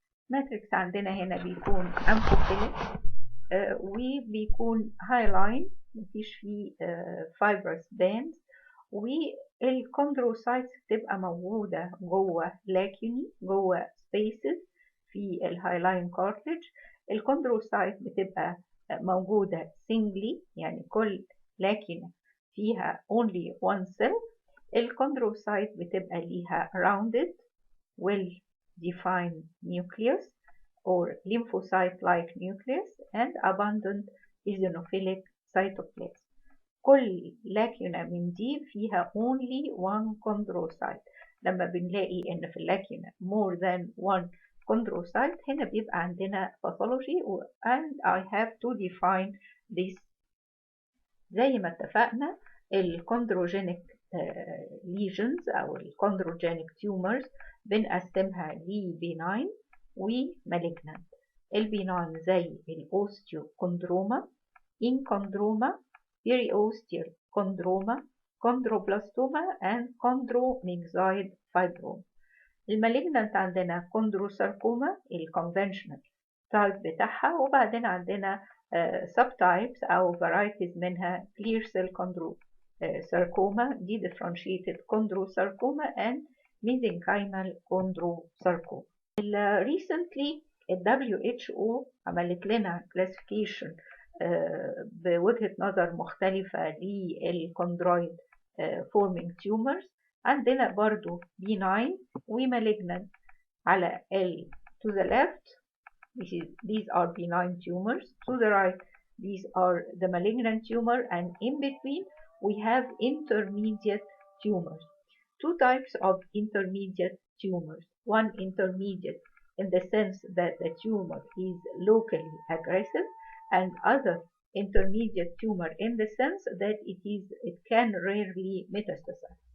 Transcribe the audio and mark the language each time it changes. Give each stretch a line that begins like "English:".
Arabic: ماتريكس عندنا هنا بيكون أمفوفيليك وبيكون هايلاين، مفيش فيه فايبرس باندز، والكوندروسايتس بتبقى موجودة جوه لاكيوني، جوه سبيسز في الهايلاين كارتليج. الكوندروسايت بتبقى موجودة سينجلي، يعني كل لاكينة فيها
English: only one cell.
Arabic: الكوندروسايت بتبقى ليها
English: rounded well defined nucleus or lymphocyte-like nucleus and abundant eosinophilic cytoplasm.
Arabic: كل لاكيونة من دي فيها
English: only one chondrocyte.
Arabic: لما بنلاقي إن في اللاكيونة
English: more than one chondrocyte
Arabic: هنا بيبقى عندنا
English: pathology and I have to define this.
Arabic: زي ما اتفقنا الchondrogenic lesions أو الchondrogenic tumors بنقسمها ل benign ومالجنانت. البيناين زي الأوستيوكوندروما،
English: Enchondroma, Periosteal Chondroma, Chondroblastoma and Chondromyxoid fibroma.
Arabic: المالجنانت عندنا
English: Chondrosarcoma
Arabic: الكونفنشنال تايب بتاعها، وبعدين عندنا
English: subtypes أو varieties منها clear cell chondrosarcoma, dedifferentiated chondrosarcoma and mesenchymal chondrosarcoma.
Arabic: recently WHO عملت لنا classification بوجهة نظر مختلفة للchondroid forming tumors. عندنا برضو benign وmalignant.
English: على to the left these are benign tumors, to the right these are the malignant tumor, and in between we have intermediate tumors. Two types of intermediate tumors. One intermediate in the sense that the tumor is locally aggressive, and other intermediate tumor in the sense that it can rarely metastasize.